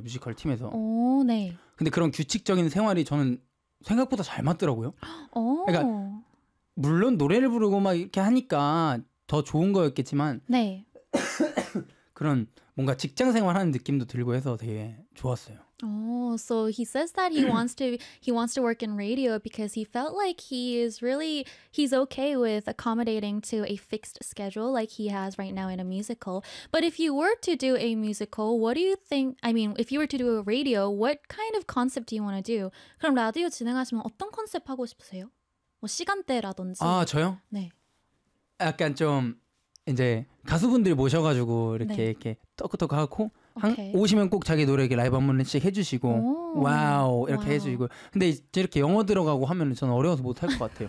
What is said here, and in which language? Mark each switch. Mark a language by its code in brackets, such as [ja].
[ko] 뮤지컬 팀에서. 네. 근데 그런 규칙적인 생활이 저는 생각보다 잘 맞더라고요. 그러니까 물론 노래를 부르고 막 이렇게 하니까 더 좋은 거였겠지만 네. 그런 뭔가 직장 생활하는 느낌도 들고 해서 되게 좋았어요. [en] Oh, so he says that he wants to work in radio because he felt like he is really he's okay with accommodating to a fixed schedule like he has right now in a musical. But if you were to do a musical, what do you think? I mean, if you were to do a radio, what kind of concept do you want to do? [ko] 그럼 라디오 진행하시면 어떤 컨셉 하고 싶으세요? 뭐 시간대라든지. 아, 저요? 네. 약간 좀 이제 가수분들 모셔가지고 이렇게 네. 이렇게 터크터크 하고 한, okay. 오시면 꼭 자기 노래 라이브 한 번씩 해주시고 오. 와우 이렇게 와우. 해주시고 근데 이렇게 영어 들어가고 하면 저는 어려워서 못할 것 같아요.